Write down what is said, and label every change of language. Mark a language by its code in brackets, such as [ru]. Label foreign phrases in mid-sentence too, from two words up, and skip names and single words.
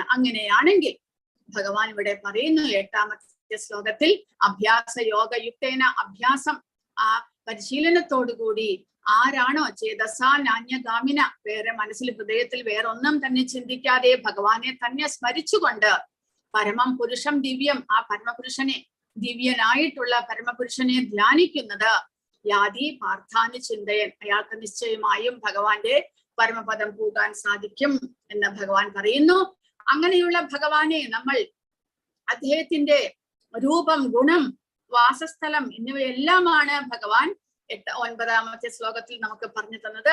[ml] അങ്ങനെയാണെങ്കിൽ ഭഗവാൻ ഇവിടെ പറയുന്നു 8ാമത്തെ ശ്ലോകത്തിൽ [sa] അഭ്യാസ യോഗയുക്തേന [ml] അഭ്യാസം, ആ പരിശീലനത്തോടുകൂടി ആരാണോ [sa] ചേതസാ നാന്യഗാമിന, [ml] വേറെ മനസ്സിൽ ഹൃദയത്തിൽ വേറൊന്നും തന്നെ ചിന്തിക്കാതെ ഭഗവാനെ തന്നെ സ്മരിച്ചുകൊണ്ട് [sa] പരമം പുരുഷം ദിവ്യം, [ml] ആ പരമപുരുഷനെ, ദിവ്യനായിട്ടുള്ള പരമപുരുഷനെ ധ്യാനിക്കുന്നത് [sa] യാതി പാർത്ഥാന് ചിന്തയൻ, [ml] അയാൾക്ക് നിശ്ചയമായും ഭഗവാന്റെ പരമപദം പോകാൻ സാധിക്കും എന്ന് ഭഗവാൻ പറയുന്നു. അങ്ങനെയുള്ള ഭഗവാനെ നമ്മൾ അദ്ദേഹത്തിന്റെ രൂപം, ഗുണം, വാസസ്ഥലം എന്നിവയെല്ലാമാണ് ഭഗവാൻ 9ാമത്തെ ശ്ലോകത്തിൽ നമുക്ക് പറഞ്ഞു തന്നത്.